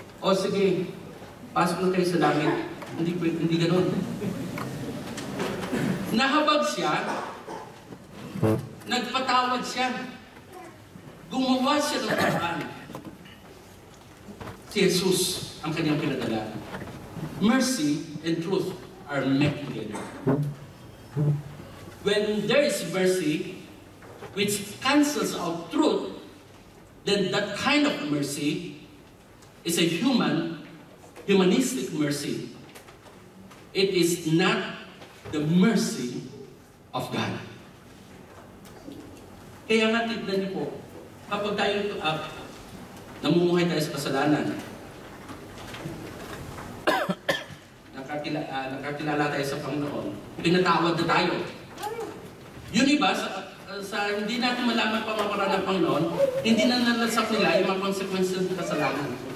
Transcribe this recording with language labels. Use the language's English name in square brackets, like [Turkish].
[Filipino] O sige, pasok na kayo sa langit. Hindi ganun. Nahabag siya. Nagpatawad siya. Gumawa siya ng paraan. Si Jesus ang kanyang pinadala. [English] Mercy and truth are met together. When there is mercy, which cancels out truth, then that kind of mercy is a humanistic mercy. It is not the mercy of God. [Filipino] Kaya nga, tignan niyo po, kapag tayo namumuhay tayo sa kasalanan, nakakilala tayo sa Panginoon, pinatawad na tayo. Yun iba, sa hindi natin malaman pamamaraan ng Panginoon, hindi na nalasak nila yung mga consequences ng kasalanan.